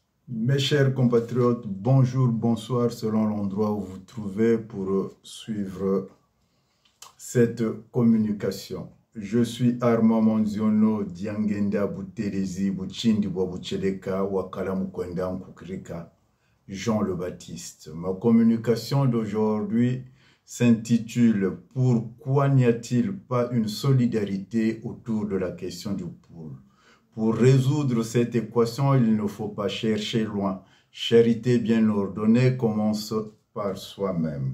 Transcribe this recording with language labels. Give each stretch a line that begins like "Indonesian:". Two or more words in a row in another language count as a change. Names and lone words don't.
French: Mes chers compatriotes, bonjour, bonsoir selon l'endroit où vous vous trouvez pour suivre cette communication. Je suis Armand Monziono Diangenda Bouterezi Bouchindi Boucheleka Wakala Mukwenda Nkukrika, Jean le Baptiste. Ma communication d'aujourd'hui s'intitule « Pourquoi n'y a-t-il pas une solidarité autour de la question du poule ?» Pour résoudre cette équation, il ne faut pas chercher loin. Charité bien ordonnée commence par soi-même.